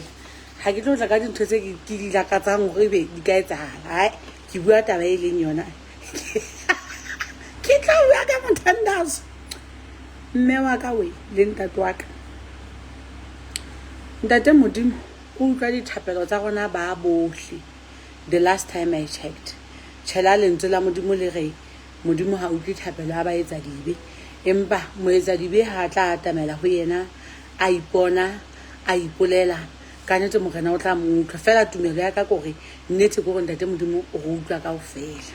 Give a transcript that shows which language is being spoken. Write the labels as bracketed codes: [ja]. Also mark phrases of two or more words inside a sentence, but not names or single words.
[st] Ha ke tlo tla ka dintho tse ke di lakatsang hore be di ka etsahala. Ke bua taba e leng yona. Ke tlo bua ka mothandazo. Mme wa ka we le ntate wa ka. Ntate Modimo o utlwa dithapelo tsa rona ba bohle. [en] The last time I checked. [st] Tshela lentswe la Modimo le re Modimo ha utlwe thapelo a ba etsa dibe. Empa mo etsa dibe ha tla atamela ho yena a ipona a ipolela ka nnete morena o tla mo utlwa fela tumelo ya ka gore nnete go ntate Modimo o go utlwa ka ofela.